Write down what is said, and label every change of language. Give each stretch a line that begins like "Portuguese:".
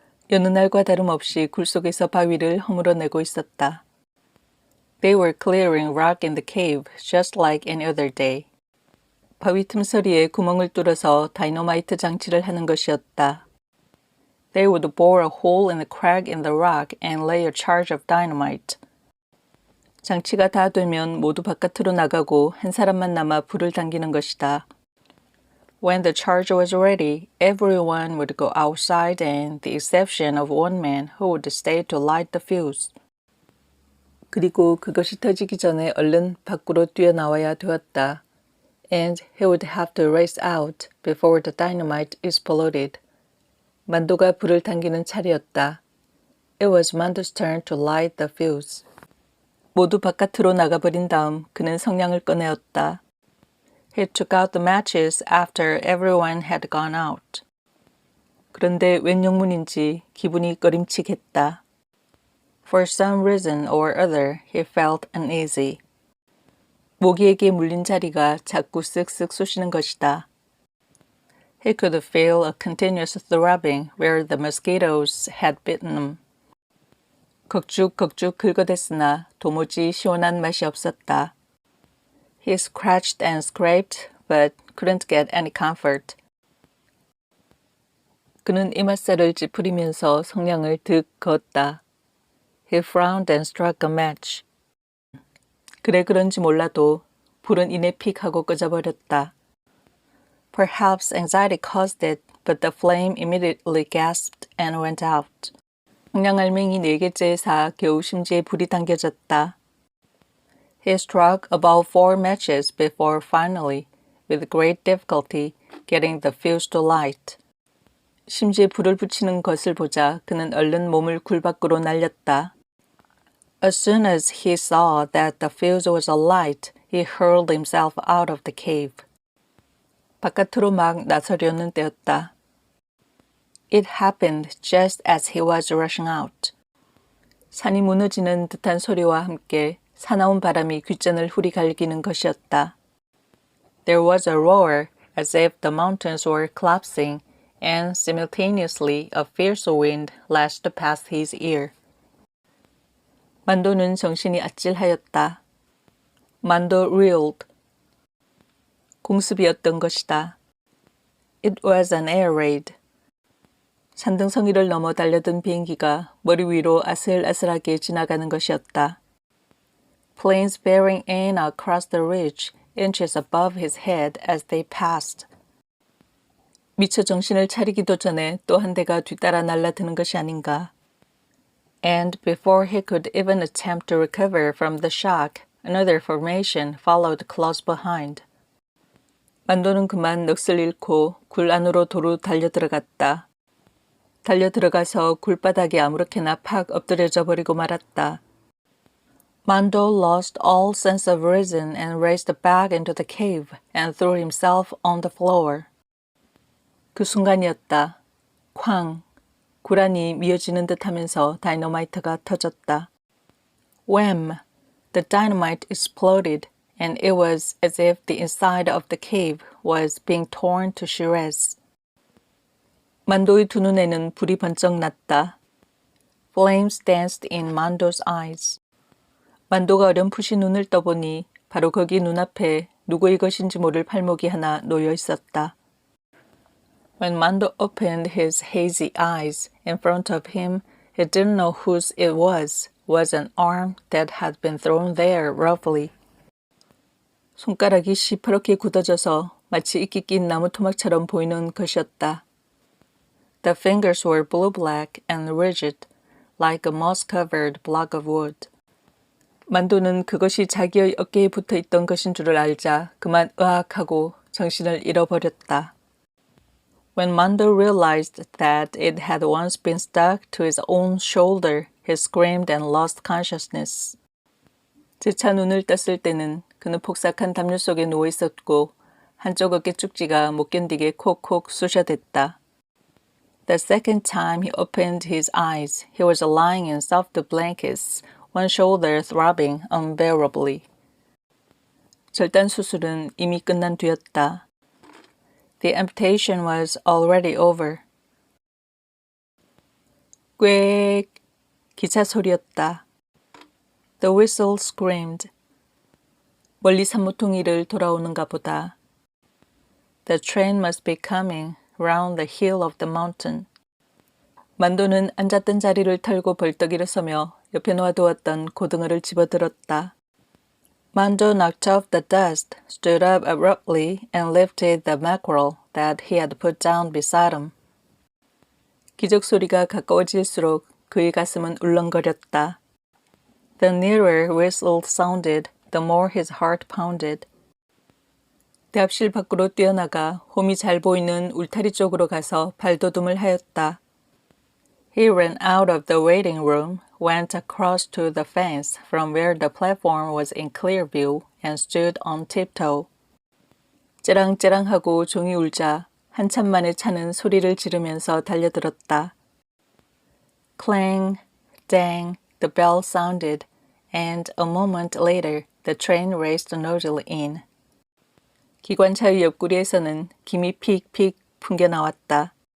Korean: 여느 날과 다름없이 굴 속에서 바위를 허물어내고 있었다.
English: They were clearing rock in the cave, just like any other day.
Korean: 바위 틈서리에 구멍을 뚫어서 다이너마이트 장치를 하는 것이었다.
English: They would bore a hole in the crack in the rock and lay a charge of dynamite.
Korean: 장치가 다 되면 모두 바깥으로 나가고 한 사람만 남아 불을 당기는 것이다.
English: When the charge was ready, everyone would go outside and the exception of one man who would stay to light the fuse.
Korean: 그리고 그것이 터지기 전에 얼른 밖으로 뛰어나와야 되었다.
English: And he would have to race out before the dynamite exploded.
Korean: 만도가 불을 당기는 차례였다.
English: It was Mando's turn to light the fuse.
Korean: 모두 바깥으로 나가버린 다음 그는 성냥을 꺼내었다.
English: He took out the matches after everyone had gone out.
Korean: 그런데 웬 영문인지 기분이 꺼림칙했다.
English: For some reason or other, he felt uneasy.
Korean: 모기에게 물린 자리가 자꾸 쓱쓱 쑤시는 것이다.
English: He could feel a continuous throbbing where the mosquitoes had bitten him.
Korean: 긁죽긁죽 긁어댔으나 도무지 시원한 맛이 없었다.
English: He scratched and scraped, but couldn't get any comfort.
Korean: 그는 이맛살을 찌푸리면서 성냥을 득 그었다.
English: He frowned and struck a match.
Korean: 그래 그런지 몰라도 불은 이내 픽 하고 꺼져버렸다.
English: Perhaps anxiety caused it, but the flame immediately gasped and went out.
Korean: 성냥알맹이 4개째에 사 겨우 심지에 불이 당겨졌다.
English: He struck about 4 matches before finally, with great difficulty, getting the fuse to light.
Korean: 심지에 불을 붙이는 것을 보자 그는 얼른 몸을 굴 밖으로 날렸다.
English: As soon as he saw that the fuse was alight, he hurled himself out of the cave.
Korean: 바깥으로 막 나서려는 때였다.
English: It happened just as he was rushing out.
Korean: 산이 무너지는 듯한 소리와 함께 사나운 바람이 귓전을 후리갈기는 것이었다.
English: There was a roar as if the mountains were collapsing, and simultaneously a fierce wind lashed past his ear.
Korean: 만도는 정신이 아찔하였다. 만도
English: reeled.
Korean: 공습이었던 것이다.
English: It was an air raid.
Korean: 산등성이를 넘어 달려든 비행기가 머리 위로 아슬아슬하게 지나가는 것이었다.
English: Planes bearing in across the ridge, inches above his head as they passed.
Korean: 미처 정신을 차리기도 전에 또 한 대가 뒤따라 날아드는 것이 아닌가.
English: And before he could even attempt to recover from the shock, another formation followed close behind.
Korean: 만도는 그만 넋을 잃고 굴 안으로 도로 달려들어갔다. 달려들어가서 굴바닥에 아무렇게나 팍 엎드려져 버리고 말았다.
English: Mando lost all sense of reason and raced back into the cave and threw himself on the floor.
Korean: 그 순간이었다. 쾅! 굴안이 미어지는 듯하면서 다이너마이트가 터졌다.
English: Wham! The dynamite exploded, and it was as if the inside of the cave was being torn to shreds.
Korean: 만도의 두 눈에는 불이 번쩍 났다.
English: Flames danced in Mando's eyes.
Korean: 만도가 어렴풋이 눈을 떠보니 바로 거기 눈앞에 누구의 것인지 모를 팔목이 하나 놓여 있었다.
English: When Mando opened his hazy eyes, in front of him, he didn't know whose it was an arm that had been thrown there roughly.
Korean: 손가락이 시퍼렇게 굳어져서 마치 이끼 낀 나무 토막처럼 보이는 것이었다.
English: The fingers were blue-black and rigid, like a moss-covered block of wood.
Korean: 만도는 그것이 자기의 어깨에 붙어있던 것인 줄을 알자 그만 으악하고 정신을 잃어버렸다.
English: When Mando realized that it had once been stuck to his own shoulder, he screamed and lost consciousness.
Korean: 재차 눈을 떴을 때는 그는 폭삭한 담요 속에 누워 있었고 한쪽 어깨 축지가 못 견디게 콕콕 쑤셔댔다.
English: The second time he opened his eyes, he was lying in soft blankets, one shoulder throbbing unbearably.
Korean: 절단 수술은 이미 끝난 뒤였다.
English: The amputation was already over.
Korean: 꽥! 기차 소리였다.
English: The whistle screamed.
Korean: 멀리 산모퉁이를 돌아오는가 보다.
English: The train must be coming round the hill of the mountain.
Korean: 만도는 앉았던 자리를 털고 벌떡 일어서며 옆에 놓아두었던 고등어를 집어들었다.
English: Mando knocked off the dust, stood up abruptly, and lifted the mackerel that he had put down beside him.
Korean: 기적 소리가 가까워질수록 그의 가슴은 울렁거렸다.
English: The nearer whistle sounded, the more his heart pounded.
Korean: 대합실 밖으로 뛰어나가 홈이 잘 보이는 울타리 쪽으로 가서 발돋움을 하였다.
English: He ran out of the waiting room, went across to the fence from where the platform was in clear view, and stood on tiptoe.
Korean: 째랑째랑하고 종이 울자 한참 만에 차는 소리를 지르면서 달려들었다.
English: Clang, dang, the bell sounded, and a moment later the train raced noisily in.
Korean: 기관차의 옆구리에서는 김이 픽픽 풍겨나왔다.